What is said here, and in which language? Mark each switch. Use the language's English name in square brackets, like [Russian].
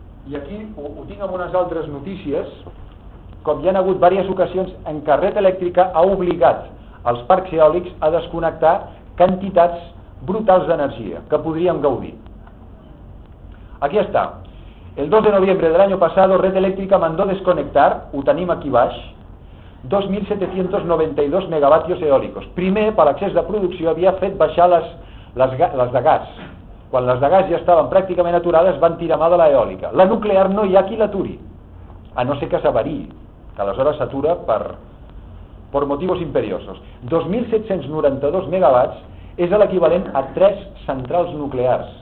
[Catalan] I aquí ho tinc amb unes altres notícies. Com hi ha hagut diverses ocasions en què Red Eléctrica ha obligat els parcs eòlics a desconnectar quantitats brutals d'energia que podríem gaudir. Aquí està. [Spanish] El 2 de noviembre del año pasado, Red Eléctrica mandó desconectar, [Catalan] ho tenim aquí baix, [Spanish] 2.792 megavatios eòlics. [Catalan] Primer, per l'accés de producció, havia fet baixar les de gas. Quan les de gas ja estaven pràcticament aturades, van tirar mà de l'eòlica. La nuclear no hi ha qui l'aturi, a no ser que s'avariï, que aleshores s'atura per motius imperiosos. 2.792 megavats és l'equivalent a 3 centrals nuclears.